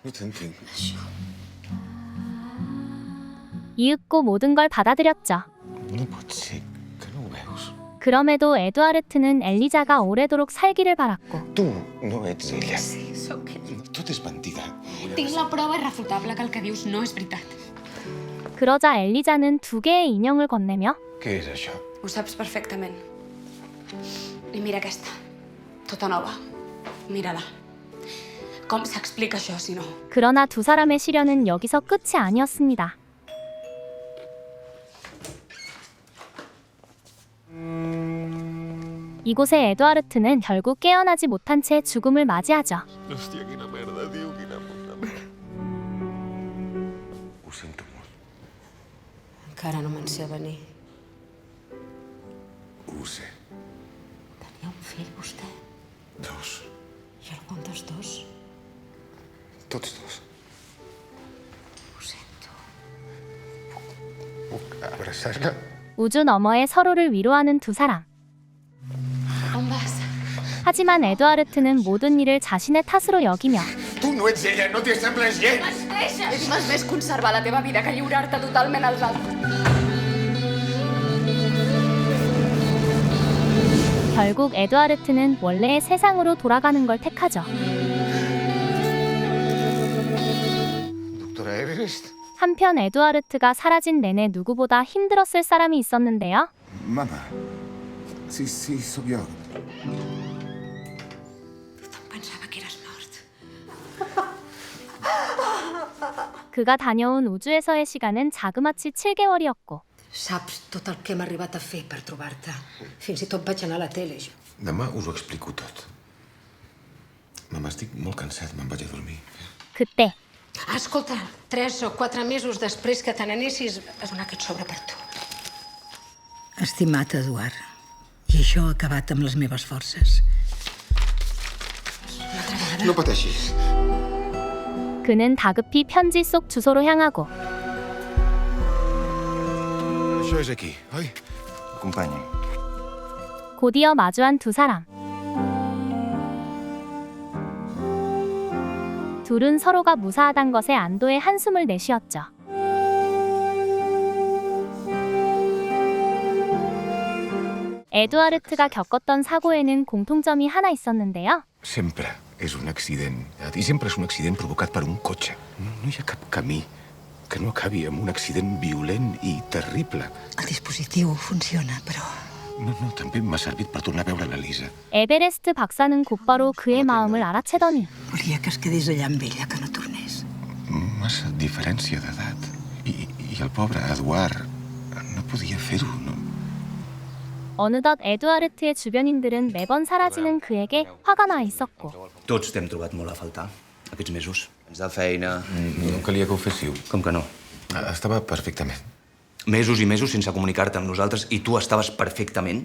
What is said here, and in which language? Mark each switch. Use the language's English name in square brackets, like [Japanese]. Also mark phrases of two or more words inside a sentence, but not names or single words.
[Catalan] No t'entenc. [Korean] 이윽고 모든 걸 받아들였죠. [Catalan] No pot ser que no ho veus. [Korean] 그럼에도 에두아르트는 엘리자가 오래도록 살기를 바랐고 [Catalan] Tu no ets ella. Sí, sóc ella. Tot és mentida. Tinc la prova irrefutable que el que dius no és veritat. [Korean] 그러자 엘리자는 2개의 인형을 건네며 [Catalan] Què és això? Ho saps perfectament. I mira aquesta, tota nova. Mira-la. Com s'explica això, si no? [Korean] 그러나 두 사람의 시련은 여기서 끝이 아니었습니다. 이곳에 에두아르트는 결국 깨어나지 못한 채 죽음을 맞이하죠. [Catalan] Hòstia, quina merda, tio, quina puta merda. Ho sento molt. Encara no me'n sé venir. Ho sé. Tenia un fill, vostè? 2. I algun dels dos? Tots 2. Ho sento. Puc abraçar-la? [Korean] 우주 너머에 서로를 위로하는 두 사람. [Catalan] On vas? [Korean] 하지만 에두아르트는 모든 일을 자신의 탓으로 여기며 [Catalan] Tu no ets ella, no t'hi assembles gens! Deixa! És més conservar la teva vida que lliurar-te totalment als altres. [Korean] 결국 에두아르트는 원래의 세상으로 돌아가는 걸 택하죠. [Catalan] Doctora Everest? [Korean] 한편 에두아르트가 사라진 내내 누구보다 힘들었을 사람이 있었는데요. [Catalan] Mama. Sí, sóc jo. Pensava que eres mort. [Korean] 그가 다녀온 우주에서의 시간은 자그마치 7개월이었고 [Catalan] Saps tot el que hem arribat a fer per trobar-te. Fins i tot vaig anar a la tele, jo. Demà us ho explico tot. Mama, estic molt cansat, me'n vaig a dormir. [Korean] 그때 [Catalan] Escolta, 3 o 4 mesos després que te n'anessis, vas donar aquest sobre per tu. Estimat Eduard, i això ha acabat amb les meves forces. No pateixis. [Korean] 그는 다급히 편지 속 주소로 향하고 [Catalan] Això és aquí, oi? Acompanya. [Korean] 곧이어 마주한 두 사람. 둘은 서로가 무사하단 것에 안도의 한숨을 내쉬었죠. 에두아르트가 겪었던 사고에는 공통점이 하나 있었는데요. [Catalan] Sempre és un accident. I sempre és un accident provocat per un cotxe. No hi ha cap camí que no acabi amb un accident violent i terrible. El dispositiu funciona, però... No, també m'ha servit per tornar a veure l'Elisa. [Korean] 에베레스트 박사는 곧바로 그의 마음을 알아채더니 [Catalan] Volia que es quedés allà amb ella, que no tornés. Massa diferència d'edat. I el pobre Eduard no podia fer-ho, no? [Korean] 어느덧 에두아르트의 주변인들은 매번 사라지는 그에게 화가 나 있었고 [Catalan] Tots t'hem trobat molt a faltar, aquests mesos. Ens de feina... No calia que ho féssiu. Com que no? Estava perfectament. Mesos i mesos sense comunicar-te amb nosaltres i tu estaves perfectament?